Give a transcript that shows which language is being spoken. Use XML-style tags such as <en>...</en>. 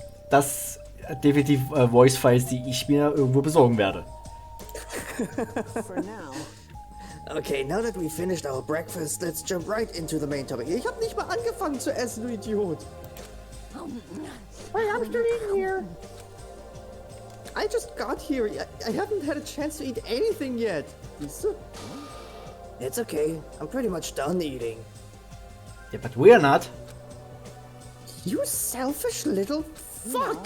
<de>Das definitiv Voice Files, die ich mir irgendwo besorgen werde.</de> <en>For now. Okay, now that we finished our breakfast, let's jump right into the main topic.</en> <de>Ich hab nicht mal angefangen zu essen, du Idiot.</de> <en>Hey, I'm still eating here. I just got here. I haven't had a chance to eat anything yet. It's okay. I'm pretty much done eating. Yeah, but we're not. You selfish little fuck.</en>